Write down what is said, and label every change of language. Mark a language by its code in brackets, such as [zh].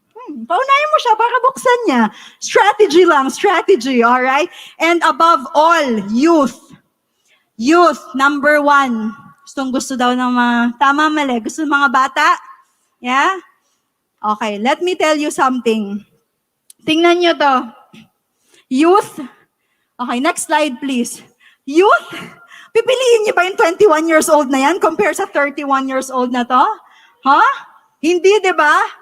[tl] Paunahin mo siya para buksan niya. [en] Strategy lang, strategy, alright? And above all, youth. Youth, number 1. [tl] Gusto daw ng mga, tama mali, gusto ng mga bata? [en] Yeah? Okay, let me tell you something. [tl] Tingnan nyo to. [en] Youth. Okay, next slide please. Youth. [tl] Pipiliin niyo ba yung 21 years old na yan compare sa 31 years old na to? Huh? Hindi, di ba?